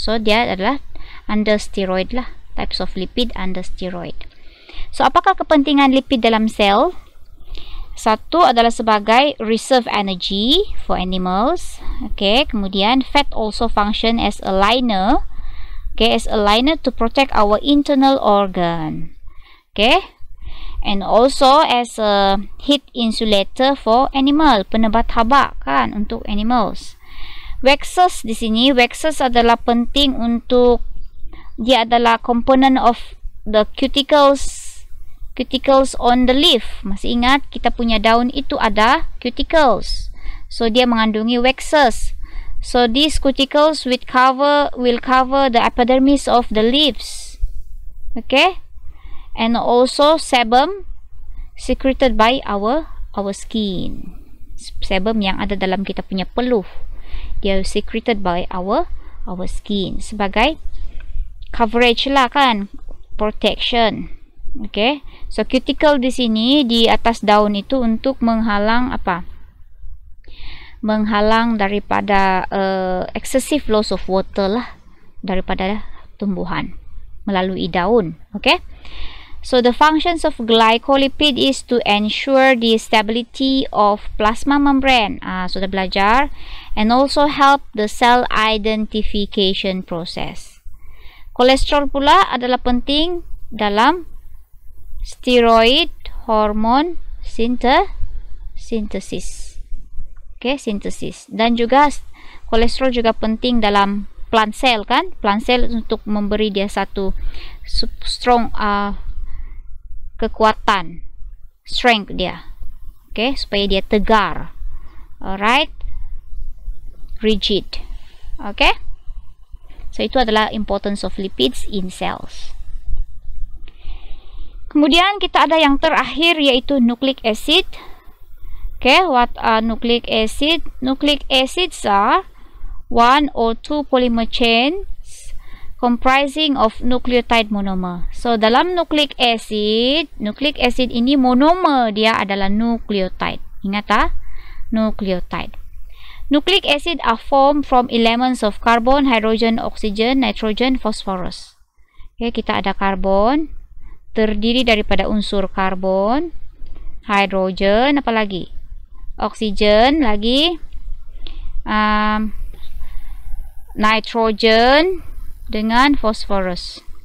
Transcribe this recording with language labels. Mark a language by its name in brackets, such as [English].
[Malay] So dia adalah under steroid lah, types of lipid under steroid. So apakah kepentingan lipid dalam sel? Satu adalah sebagai [English] reserve energy for animals. Okay, [Malay] kemudian [English] fat also function as a liner. Okay, as a liner to protect our internal organ. Okay, and also as a heat insulator for animal, [Malay] penebat haba kan untuk [English] animals. [Malay] Waxes di sini, waxes adalah penting untuk dia adalah [English] component of the cuticles on the leaf. [Malay] Masih ingat kita punya daun itu ada cuticles. So dia mengandungi waxes. [English] So these cuticles will cover the epidermis of the leaves. Okay? And also sebum secreted by our skin. [Malay] Sebum yang ada dalam kita punya peluh. Dia [English] secreted by our skin [Malay] sebagai [English] coverage lah kan, protection. [Malay] Okay, so cuticle di sini di atas daun itu untuk menghalang apa? Menghalang daripada [English] excessive loss of water [Malay] lah daripada tumbuhan melalui daun. [English] Okay, so the functions of glycolipid is to ensure the stability of plasma membrane. [Malay] Sudah belajar. [English] And also help the cell identification process. [Malay] Kolesterol pula adalah penting dalam [English] steroid hormone synthesis. [Malay] Okay, synthesis. Dan juga kolesterol juga penting dalam plant cell kan? Plant cell untuk memberi dia satu [English] strong [Malay] kekuatan, strength dia. Okay, supaya dia tegar. Alright. Rigid. [English] Okay, so [Malay] itu adalah [English] importance of lipids in cells. [Malay] Kemudian kita ada yang terakhir yaitu nucleic acid. [English] Okay, what are nucleic acid? Nucleic acids are one or two polymer chains comprising of nucleotide monomer. [Malay] So dalam nucleic acid ini monomer dia adalah nucleotide. Ingat ah, nucleotide. [English] Nucleic acid are formed from elements of carbon, hydrogen, oxygen, nitrogen, phosphorus. [Malay] Okay, kita ada karbon, terdiri daripada unsur karbon, hydrogen, apa lagi? Oxygen, lagi nitrogen dengan phosphorus.